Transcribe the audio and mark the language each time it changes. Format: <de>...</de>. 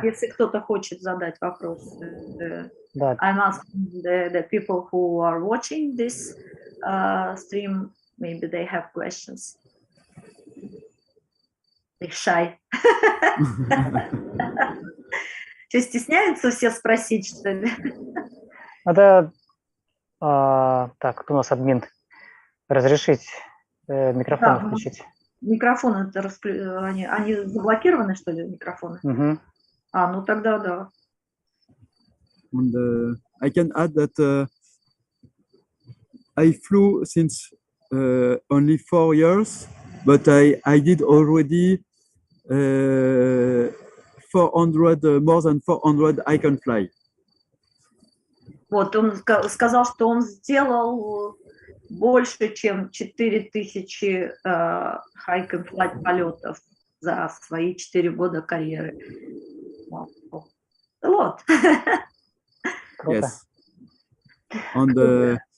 <ru>Да, если кто-то хочет задать вопрос. Да.</ru> <en>I'm asking the people who are watching this stream, maybe they have questions. They shy.</en> <ru>Что, стесняются все спросить, что ли? Надо, так, кто у нас админ? Разрешить микрофон включить. Микрофоны, они заблокированы, что ли, микрофоны? Ну тогда да.</ru> <en>And I can add that I flew since only 4 years, but I did already 400, more than 400 hike&fly.</en> <ru>Вот, он сказал, что он сделал больше, чем 4000 hike&fly полетов за свои 4 года карьеры.</ru> <en>A lot. Yes. And,</en>